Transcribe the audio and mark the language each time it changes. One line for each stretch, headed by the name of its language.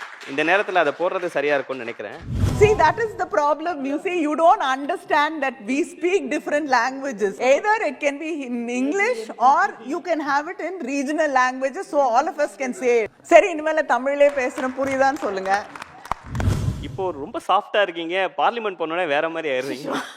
Tamil: இந்த நேரத்தில் அதை போடுறது சரியா இருக்கும்னு நினைக்கிறேன்.
English: See, that is the problem. You see, you don't understand that we speak different languages. Either it can be in English or you can have it in regional languages, so all of us can say it.
Tamil: சரி, இனிமேல தமிழ்லே பேசுற புரியுதான்னு சொல்லுங்க. இப்போ ரொம்ப சாஃப்டா இருக்கீங்க, parliament போனோடனே வேற மாதிரி ஆயிடுறீங்க.